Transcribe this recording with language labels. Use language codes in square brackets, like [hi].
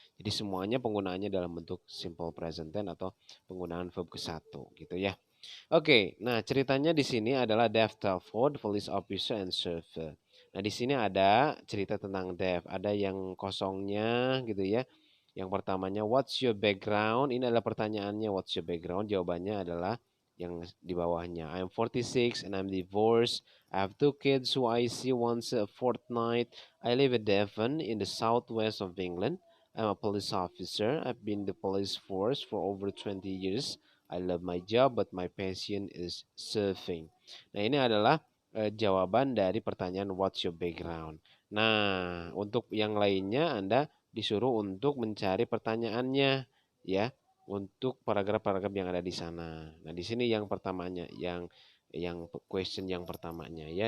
[id] Jadi semuanya penggunaannya dalam bentuk simple present tense atau penggunaan verb ke satu gitu ya. Oke, nah ceritanya di sini adalah Dave Telford, [en] police officer and surfer. [id] Nah, di sini ada cerita tentang Dave, ada yang kosongnya gitu ya. Yang pertamanya, [en] what's your background? [id] Ini adalah pertanyaannya, [en] what's your background? [id] Jawabannya adalah yang di bawahnya. [en] I'm 46 and I'm divorced. I have two kids who I see once a fortnight. I live in Devon in the southwest of England. I'm a police officer. I've been in the police force for over 20 years. I love my job, but my passion is surfing. [id] Nah, ini adalah jawaban dari pertanyaan [en] what's your background. [id] Nah, untuk yang lainnya Anda disuruh untuk mencari pertanyaannya ya untuk paragraf-paragraf yang ada di sana. Nah, di sini yang pertamanya yang question yang pertamanya ya.